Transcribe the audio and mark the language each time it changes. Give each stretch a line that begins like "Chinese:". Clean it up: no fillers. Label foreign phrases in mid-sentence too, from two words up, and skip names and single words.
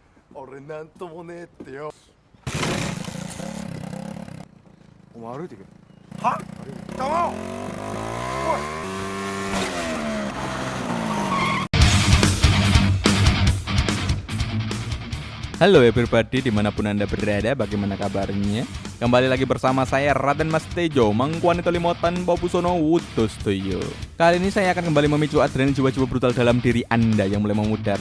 Japanese: 俺なんともねえってよ。お前歩いてけ。は？玉を。おい。
Indonesian: Halo everybody, dimanapun anda berada, bagaimana kabarnya? Kembali lagi bersama saya Raden Mas Tejo, Mangkuanito Limotan Popusono Wudostoyo. Kali ini saya akan kembali memicu adrenalin jiwa-jiwa brutal dalam diri anda yang mulai memudar.